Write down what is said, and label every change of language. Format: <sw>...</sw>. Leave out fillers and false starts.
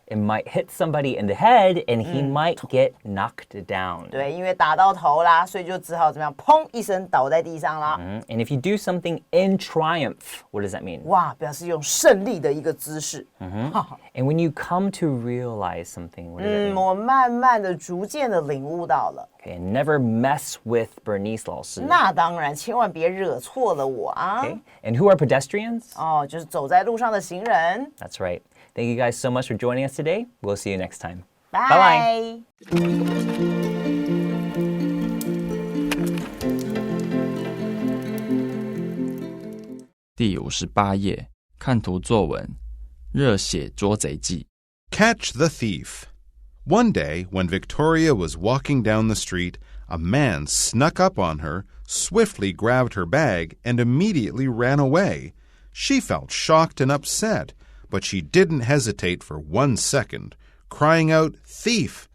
<en>it might hit somebody in the head and he might get knocked down.</en> <zh>对，因为打到头啦，所以就只好怎么样，砰一声倒在地上啦。</zh> <en>And if you do something in triumph, what does that mean?</en> <zh>哇，表示用胜利的一个姿势。</zh> <en>And when you come to realize something, what does that mean?</en> <zh>我慢慢的、逐渐的领悟到了。</zh> <en>Okay, and never mess with Bernice 老师.</en> <zh>那当然，千万别惹错了我啊。</zh> <en>Okay, and who are pedestrians?</en> <zh>哦，就是走在路上的行人。</zh> <en>That's right. Thank you guys so much for joining us today. We'll see you next time.</en> <zh>拜。第58页，看图作文，热血捉贼记。</zh> <en>Catch the thief. One day, when Victoria was walking down the street, a man snuck up on her, swiftly grabbed her bag, and immediately ran away. She felt shocked and upset, but she didn't hesitate for 1 second, crying out, "Thief!"</en>